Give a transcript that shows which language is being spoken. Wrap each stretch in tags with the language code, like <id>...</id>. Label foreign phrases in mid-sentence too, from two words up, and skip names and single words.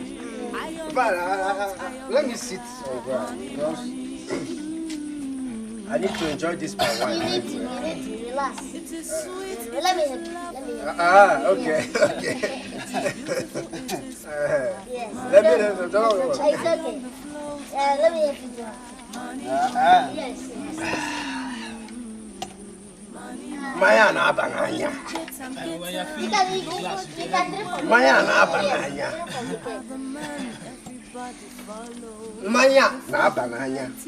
<en>But let me sit because I need to enjoy this wine. You need to relax. Let me help you. Okay. Yes. Let me It's okay. Let me help you. Yes. Maya na abananya. You can drink from Maya na abananya. Maya na abananya.</en>